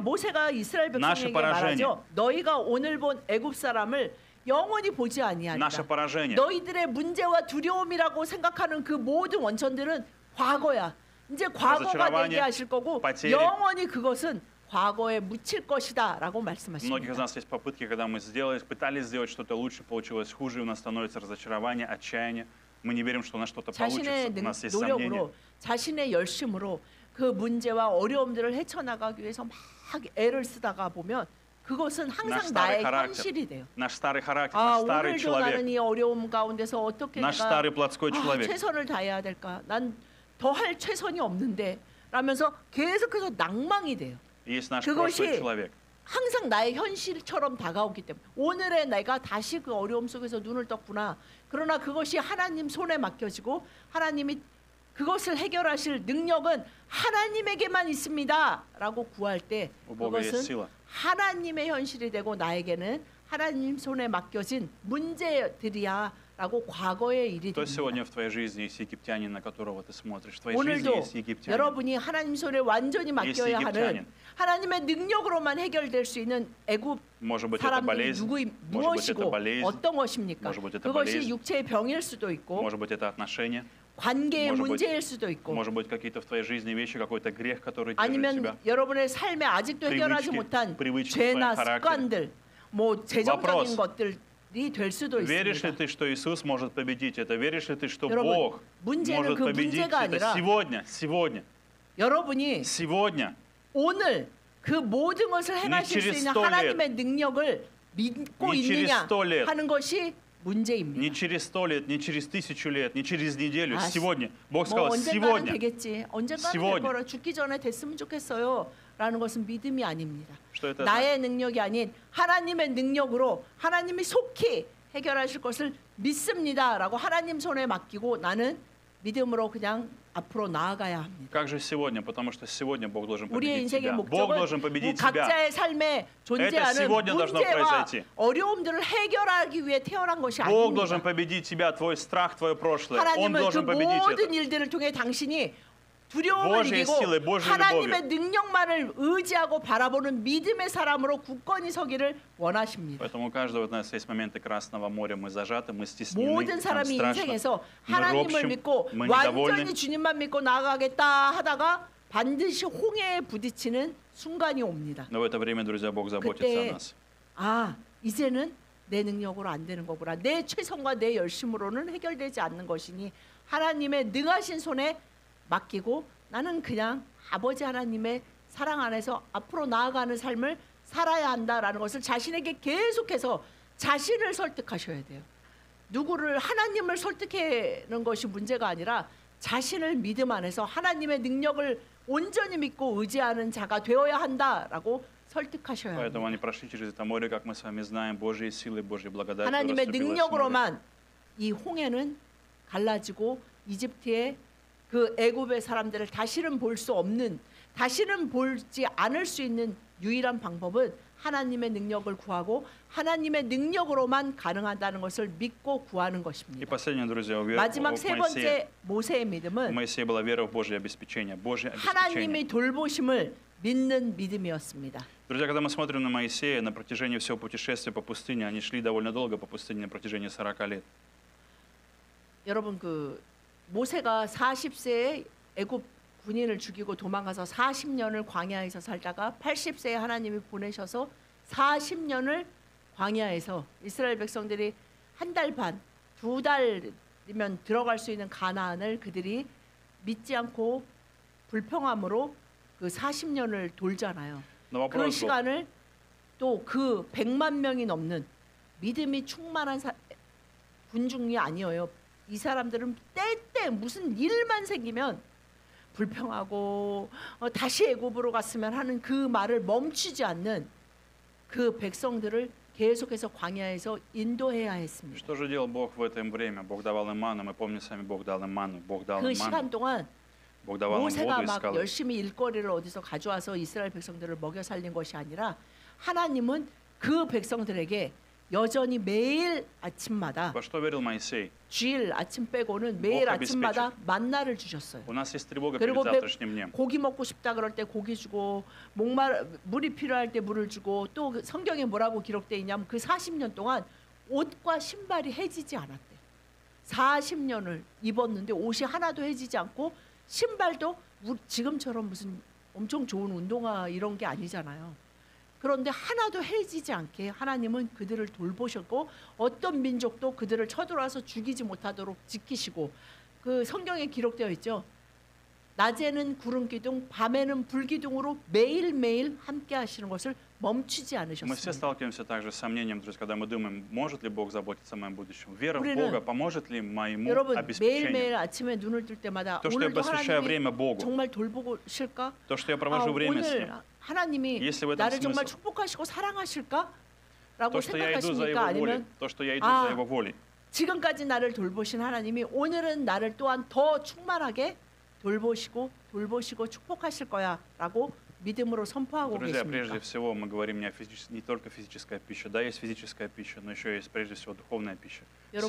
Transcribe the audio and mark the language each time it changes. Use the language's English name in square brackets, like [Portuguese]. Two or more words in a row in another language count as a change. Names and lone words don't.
[Korean] 모세가 이스라엘 [Russian] Наше [Korean] 백성에게 [Russian] поражение. [Korean] 말하죠. 너희가 오늘 본 애굽 사람을 영원히 보지 아니하리라. [Russian] Наше поражение. [Korean] 너희들의 문제와 두려움이라고 생각하는 그 모든 원천들은 과거야. 이제 과거가 [Russian] разочарование, [Korean] 되게 하실 거고 [Russian] потери. [Korean] 영원히 그것은 과거에 묻힐 것이다라고 [Russian] У многих из [Korean] 말씀하십니다. [Russian] нас есть попытки, когда мы пытались сделать что-то лучше, получилось хуже, у нас становится разочарование, отчаяние. Мы не верим, что у нас что-то получится. [Korean] 자신의 [Russian] У нас есть сомнения. [Korean] 노력으로 자신의 열심으로 그 문제와 어려움들을 헤쳐나가기 위해서 막 애를 쓰다가 보면 그것은 항상 [Russian] Наш [Korean] 나의 [Russian] старый характер, [Korean] 현실이 돼요. [Russian] наш старый характер, [Korean] 아 [Russian] наш старый [Korean] 오늘도 나는 [Russian] человек, [Korean] 이 어려움 가운데서 어떻게 [Russian] наш [Korean] 내가 [Russian] старый плотской человек. [Korean] 최선을 다해야 될까? 난 더 할 최선이 없는데 라면서 계속해서 낭망이 돼요. [Russian] Есть наш [Korean] 그것이 [Russian] прошлый человек. [Korean] 항상 나의 현실처럼 다가오기 때문에 오늘의 내가 다시 그 어려움 속에서 눈을 떴구나. 그러나 그것이 하나님 손에 맡겨지고 하나님이 그것을 해결하실 능력은 하나님에게만 있습니다라고 구할 때 [Russian] У Бога есть [Korean] 그것은 [Russian] сила. [Korean] 하나님의 현실이 되고 나에게는 하나님 손에 맡겨진 문제들이야라고 과거의 일이 [Russian] То [Korean] 됩니다. [Russian] есть сегодня в твоей жизни есть египтянин, на которого ты смотришь. В твоей жизни [Korean] 오늘도 [Russian] есть египтянин. [Korean] 여러분이 하나님 손에 완전히 맡겨야 하는 [Russian] египтянин. [Korean] 하나님의 능력으로만 해결될 수 있는 애굽 [Russian] Может быть, это [Korean] 사람들이 [Russian] болезнь, [Korean] 무엇이고 [Russian] это болезнь, [Korean] 어떤 것입니까? [Russian] может быть, это [Korean] 그것이 [Russian] болезнь. [Korean] 육체의 병일 수도 있고 [Russian] может быть, это отношения, [Korean] 관계의 [Russian] может быть, [Korean] 문제일 수도 있고 [Russian] может быть, какие-то в твоей жизни вещи, какой-то грех, который держит [Korean] 아니면 [Russian] тебя. [Korean] 여러분의 삶에 아직도 해결하지 [Russian] привычки, [Korean] 못한 [Russian] привычки в [Korean] 죄나 [Russian] твоем характере. [Korean] 습관들 뭐 재정적인 [Russian] Вопрос. [Korean] 것들이 될 수도 [Russian] Веришь ли [Korean] 있습니다. [Russian] ты, что Иисус может победить это? Веришь ли ты, что [Korean] 여러분, [Russian] Бог [Korean] 문제는 [Russian] может [Korean] 그 [Russian] победить [Korean] 문제가 [Russian] это [Korean] 아니라 [Russian] сегодня? [Korean] 여러분이 [Russian] Сегодня. [Korean] 오늘 그 모든 것을 행하실 수 [Russian] через [Korean] 있는 100 하나님의 능력을 믿고 [Russian] Не через [Korean] 있느냐 [Russian] 100 лет. [Korean] 하는 것이 문제입니다. [Russian] Не через 100 лет, не через 1000 лет, не через неделю. [Korean] 아, [Russian] Сегодня. Бог [Korean] 뭐 [Russian] сказал, [Korean] 언젠가는 [Russian] сегодня. [Korean] 되겠지. 언젠가는 될 [Russian] сегодня. [Korean] 거라 죽기 전에 됐으면 좋겠어요. 라는 것은 믿음이 아닙니다. [Russian] Что это? 나의 능력이 아닌 하나님의 능력으로 하나님이 속히 해결하실 것을 믿습니다라고 하나님 손에 맡기고 나는 믿음으로 그냥 앞으로 나아가야 합니다. Как же сегодня? Потому что сегодня Бог должен [Korean] 우리의 [Russian] победить [Korean] 인생의 [Russian] тебя. Бог [Korean] 목적은 [Russian] должен победить тебя. [Korean] 각자의 삶에 존재하는 [Russian] сегодня должно [Korean] 문제와 [Russian] произойти. [Korean] 어려움들을 해결하기 위해 태어난 것이 [Russian] Бог [Korean] 아닙니다. [Russian] должен победить тебя, твой страх, твое прошлое. Он [Korean] 하나님은 그 [Russian] должен победить [Korean] 모든 [Russian] это. [Korean] 일들을 통해 당신이 두려움을 [Russian] Божьей [Korean] 이기고 [Russian] силой, Божьей [Korean] 하나님의 [Russian] любовью. [Korean] 능력만을 의지하고 바라보는 믿음의 사람으로 굳건히 서기를 원하십니다. [Russian] Поэтому у каждого из нас есть моменты Красного моря, мы зажаты, мы стеснены, [Korean] 모든 [Russian] нам [Korean] 사람이 [Russian] страшно, [Korean] 인생에서 [Russian] мы [Korean] 하나님을 [Russian] ропщем, [Korean] 믿고 [Russian] мы [Korean] 완전히 [Russian] недовольны. [Korean] 주님만 믿고 나아가겠다 하다가 반드시 홍해에 부딪히는 순간이 옵니다. [Russian] Но в это время, друзья, Бог заботится о [Korean] 그때 [Russian] нас. [Korean] 아 이제는 내 능력으로 안 되는 거구나. 내 최선과 내 열심으로는 해결되지 않는 것이니 하나님의 능하신 손에 맡기고 나는 그냥 아버지 하나님의 사랑 안에서 앞으로 나아가는 삶을 살아야 한다라는 것을 자신에게 계속해서 자신을 설득하셔야 돼요. 누구를 하나님을 설득하는 것이 문제가 아니라 자신을 믿음 안에서 하나님의 능력을 온전히 믿고 의지하는 자가 되어야 한다라고 설득하셔야 [Russian] Поэтому [Korean] 합니다. [Russian] они прошли через это море, как мы с вами знаем, Божьей силой, Божьей благодатью. [Korean] 하나님의 [Russian] расступилось море. [Korean] 능력으로만 이 홍해는 갈라지고 이집트의 그 애굽의 사람들을 다시는 볼 수 없는, 다시는 보지 않을 수 있는 유일한 방법은 하나님의 능력을 구하고 하나님의 능력으로만 가능하다는 것을 믿고 구하는 [Russian] И [Korean] 것입니다. [Russian] последнее, друзья, [Korean] 마지막 세 번째 모세의 [Russian] У [Korean] 믿음은 [Russian] Моисея была вера в Божье обеспечение. Божье обеспечение. [Korean] 하나님이 돌보심을 믿는 믿음이었습니다. [Russian] Друзья, когда мы смотрим на Моисея, на протяжении всего путешествия по пустыне, они шли довольно долго по пустыне, на протяжении 40 лет. [Korean] 여러분 그 모세가 40세에 애굽 군인을 죽이고 도망가서 40년을 광야에서 살다가 80세에 하나님이 보내셔서 40년을 광야에서 이스라엘 백성들이 한 달 반, 두 달이면 들어갈 수 있는 가나안을 그들이 믿지 않고 불평함으로 그 40년을 돌잖아요. [Russian] Но [Korean] 그 [Russian] вопрос был, [Korean] 시간을 또 그 100만 명이 넘는 믿음이 충만한 군중이 아니에요. 이 사람들은 때때 무슨 일만 생기면 불평하고 다시 애굽으로 갔으면 하는 그 말을 멈추지 않는 그 백성들을 계속해서 광야에서 인도해야 했습니다. [Russian] что же делал Бог в это время? Бог давал им ману, мы помним с вами, Бог дал им ману, Бог дал [Korean] 그 [Russian] им ману, [Korean] 시간 동안 [Russian] Бог давал им [Korean] 모세가 [Russian] воду из [Korean] 막 [Russian] скалы. [Korean] 열심히 일거리를 어디서 가져와서 이스라엘 백성들을 먹여 살린 것이 아니라 하나님은 그 백성들에게 여전히 매일 아침마다 [Russian] Во что верил Моисей? [Korean] 주일 아침 빼고는 매일 [Russian] Бог [Korean] 아침마다 만나를 주셨어요. [Russian] У нас есть тревога [Korean] 그리고 [Russian] перед завтрашним днем. [Korean] 고기 먹고 싶다 그럴 때 고기 주고 물이 필요할 때 물을 주고 또 그 성경에 뭐라고 기록되어 있냐면 그 40년 동안 옷과 신발이 해지지 않았대. 40년을 입었는데 옷이 하나도 해지지 않고 신발도 지금처럼 무슨 엄청 좋은 운동화 이런 게 아니잖아요. 그런데 하나도 해지지 않게 하나님은 그들을 돌보셨고 어떤 민족도 그들을 쳐들어와서 죽이지 못하도록 지키시고 그 성경에 기록되어 있죠. 낮에는 구름 기둥, 밤에는 불 기둥으로 매일매일 함께 하시는 것을 멈추지 [Russian] Мы все [Korean] 않으셨습니다. [Russian] сталкиваемся также с сомнением, друзья, когда мы думаем, может ли Бог заботиться о моем будущем. Вера в [Korean] 우리는 [Russian] Бога поможет ли моему [Korean] 여러분 [Russian] обеспечению? [Korean] 매일매일 아침에 눈을 뜰 때마다 [Russian] То, что я [Korean] 오늘도 [Russian] посвящаю [Korean] 하나님이 [Russian] время Богу, [Korean] 정말 돌보실까? [Russian] то, что я провожу время с [Korean] 오늘 [Russian] Ним, [Korean] 하나님이 [Russian] Есть ли в этом [Korean] 나를 정말 [Russian] смысл? [Korean] 축복하시고 사랑하실까? 라고 [Russian] то, что я иду за [Korean] 생각하십니까? [Russian] Его волей, [Korean] 아니면 [Russian] то, что я иду [Korean] 아, [Russian] за Его волей. [Korean] 지금까지 나를 돌보신 하나님이 오늘은 나를 또한 더 충만하게 돌보시고 축복하실 거야 라고 믿음으로 선포하고 [Russian] Друзья, [Korean] 계십니까? [Russian] прежде всего мы говорим не только физическая пища. Да, есть физическая пища, но еще есть прежде всего духовная пища. [Korean] 여러분,